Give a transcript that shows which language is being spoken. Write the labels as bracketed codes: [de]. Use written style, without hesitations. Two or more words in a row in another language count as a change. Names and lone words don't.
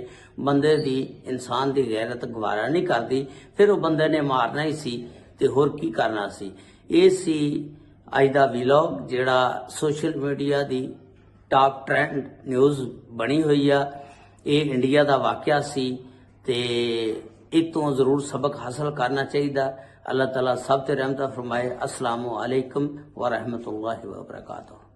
[pa] ਬੰਦੇ ਦੀ, ਇਨਸਾਨ ਦੀ ਗੈਰਤ ਗਵਾਰਾ ਨਹੀਂ ਕਰਦੀ, ਫਿਰ ਉਹ ਬੰਦੇ ਨੇ ਮਾਰਨਾ ਹੀ ਸੀ ਤੇ ਹੋਰ ਕੀ ਕਰਨਾ ਸੀ। ਇਹ ਸੀ ਅੱਜ ਦਾ ਵਲੌਗ ਜਿਹੜਾ [en] social media [pa] ਦੀ [en] top trend news [pa] ਬਣੀ ਹੋਈ ਆ। ਇਹ ਇੰਡੀਆ ਦਾ ਵਾਕਿਆ ਸੀ ਤੇ ਇਹ ਤੋਂ ਜ਼ਰੂਰ ਸਬਕ ਹਾਸਲ ਕਰਨਾ ਚਾਹੀਦਾ। ਅੱਲਾਹ ਤਾਲਾ ਸਬ ਤੇ ਰਹਿਮਤ ਫ਼ਰਮਾਏ। [ar] السلام عليكم و رحمة الله و بركاته.